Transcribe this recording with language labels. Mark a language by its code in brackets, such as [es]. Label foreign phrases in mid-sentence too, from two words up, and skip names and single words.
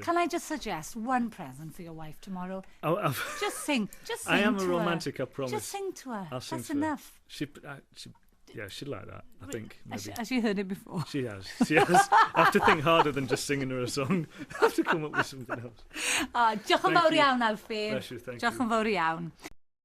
[en] Can I just suggest one present for your wife tomorrow? Just sing. Just sing. I am to a her. romantic, I promise. Just sing to her. I'll sing That's to her. enough. Yeah, she'd like that, I think. Maybe. Has she heard it before? She has. I have to think harder than just singing her a song. I have to come up with something else. [cy] Diolch yn fawr iawn, Alfie. [en] Bless you, thank [cy] Diolch [en] you. [cy] yn fawr iawn.